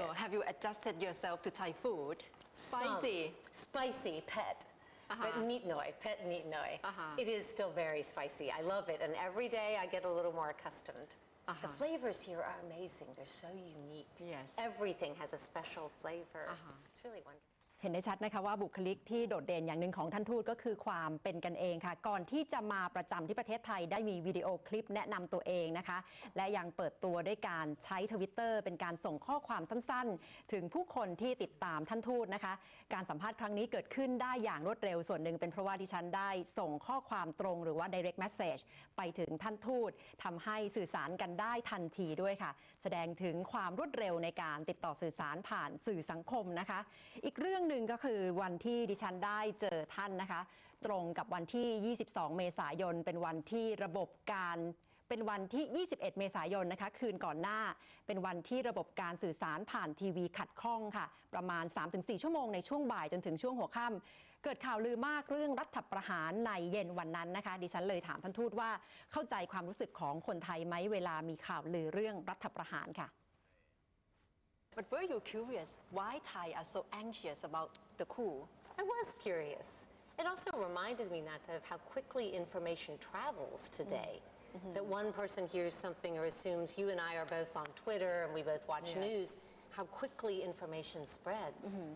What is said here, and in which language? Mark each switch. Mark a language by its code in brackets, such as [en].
[en] So have you adjusted yourself to Thai food? Spicy, pet. But neat noi, pet neat noi. It is still very spicy. I love it. And every day I get a little more accustomed. The flavors here are amazing. They're so unique. Yes. Everything has a special flavor. It's really wonderful. [th] เห็นได้ชัดนะคะว่าบุคลิกที่โดดเด่นอย่างหนึ่งของท่านทูตก็คือความเป็นกันเองค่ะก่อนที่จะมาประจำที่ประเทศไทยได้มีวิดีโอคลิปแนะนำตัวเองนะคะและยังเปิดตัวด้วยการใช้ Twitter เป็นการส่งข้อความสั้นๆถึงผู้คนที่ติดตามท่านทูตนะคะ การสัมภาษณ์ครั้งนี้เกิดขึ้นได้อย่างรวดเร็วส่วนหนึ่งเป็นเพราะว่าดิฉันได้ส่งข้อความตรงหรือว่า direct message ไปถึงท่านทูตทำให้สื่อสารกันได้ทันทีด้วยค่ะแสดงถึงความรวดเร็วในการติดต่อสื่อสารผ่านสื่อสังคมนะคะอีกเรื่องหนึ่งก็คือวันที่ดิฉันได้เจอท่านนะคะตรงกับวันที่ 22 เมษายนเป็นวันที่ระบบการ เป็นวันที่ 21 เมษายนนะคะคืนก่อนหน้าเป็นวันที่ระบบการสื่อสารผ่านทีวีขัดข้องค่ะประมาณ 3-4 ชั่วโมงในช่วงบ่ายจนถึงช่วงหัวค่ำเกิดข่าวลือมากเรื่องรัฐประหารในเย็นวันนั้นนะคะดิฉันเลยถามท่านทูตว่าเข้าใจความรู้สึกของคนไทยไหมเวลามีข่าวลือเรื่องรัฐประหารค่ะ [en] But were you curious why Thai are so anxious about the coup? I was curious. It also reminded me, Nata, of how quickly information travels today. That one person hears something or assumes you and I are both on Twitter and we both watch news, how quickly information spreads.